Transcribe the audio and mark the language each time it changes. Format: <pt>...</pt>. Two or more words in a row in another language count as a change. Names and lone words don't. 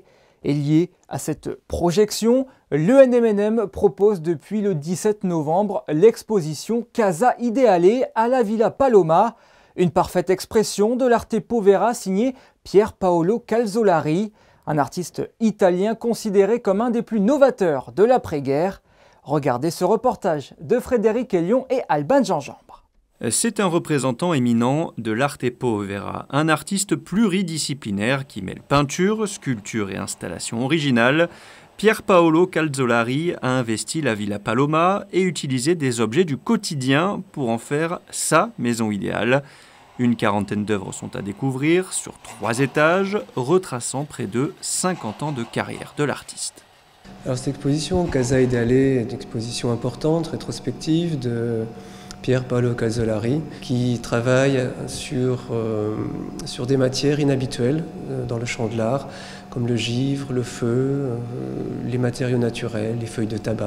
<fr>Et lié à cette projection, l'ENMNM propose depuis le 17 novembre l'exposition Casa Ideale à la Villa Paloma, une parfaite expression de l'Arte Povera signée Pier Paolo Calzolari, un artiste italien considéré comme un des plus novateurs de l'après-guerre. Regardez ce reportage de Frédéric Elion et Alban Gingembre. C'est un représentant éminent de l'Arte Povera, un artiste pluridisciplinaire qui mêle peinture, sculpture et installation originale. Pier Paolo Calzolari a investi la Villa Paloma et utilisé des objets du quotidien pour en faire sa maison idéale. Une quarantaine d'œuvres sont à découvrir sur 3 étages, retraçant près de 50 ans de carrière de l'artiste. Alors cette exposition, Casa Ideale, est une exposition importante, rétrospective de Pier Paolo Calzolari, qui travaille sur des matières inhabituelles dans le champ de l'art, comme le givre, le feu, les matériaux naturels, les feuilles de tabac.</fr>